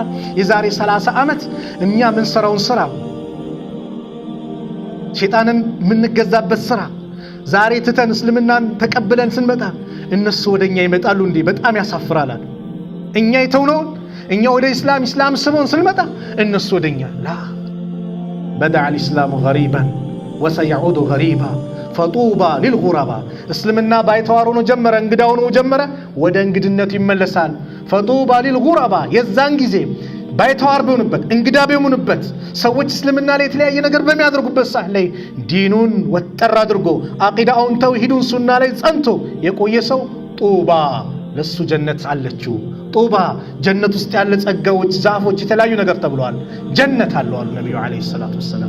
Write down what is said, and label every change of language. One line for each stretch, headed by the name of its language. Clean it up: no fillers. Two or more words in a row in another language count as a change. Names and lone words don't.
Amharic: የዛሬ 30 ዓመት እኛ ምን ሰራውን ስራ ሸይጣንን የምንገዛበት ስራ ዛሬ ትተን እስልምናን ተቀብለን ስንመጣ እነሱ ወደኛ ይመጣሉ እንዴ? በጣም ያሳፍራል። እኛ የተውነውን እኛ ወደ ኢስላም ስሙን ስንመጣ እነሱ ወደኛ
Arabic: لا بدع الإسلام غريبا وسيعود غريبا فطوبى للغرباء
Amharic: እስልምና ባይተዋር ሆኖ ጀመረ እንግዳው ነው ጀመረ ወደ እንግድነቱ ይመለሳል
Arabic: فطوبى للغرباء
Amharic: የዛን ጊዜ ባይተዋር ቢሆንበት እንግዳ ቢሆንበት ሰዎች እስልምና ላይ የተለያየ ነገር በሚያደርጉበት ሰዓት ላይ ዲኑን ወጠር አድርጎ አቂዳውን ተውሂዱን ሱና ላይ ጸንቶ የቆየ ሰው ጡባ ለሱ ጀነት አለችው ጡባ ጀነት ውስጥ ያለ ጸጋዎች ዛፎች የተለያዩ ነገር ተብሏል ጀነት አለው አሉ ነብዩ
Arabic: عليه الصلاة والسلام